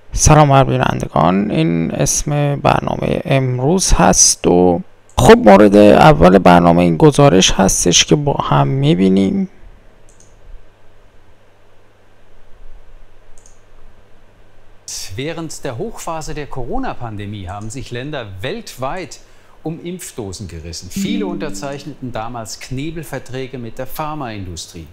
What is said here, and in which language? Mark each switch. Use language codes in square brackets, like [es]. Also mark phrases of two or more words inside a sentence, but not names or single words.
[fa] سلام بر بینندگان، این اسم برنامه امروز هست و خب مورد اول برنامه این گزارش هستش که با هم میبینیم. [de] Während der Hochphase der Corona-Pandemie haben sich Länder weltweit um Impfdosen gerissen. Viele unterzeichneten damals Knebelverträge mit der Pharmaindustrie.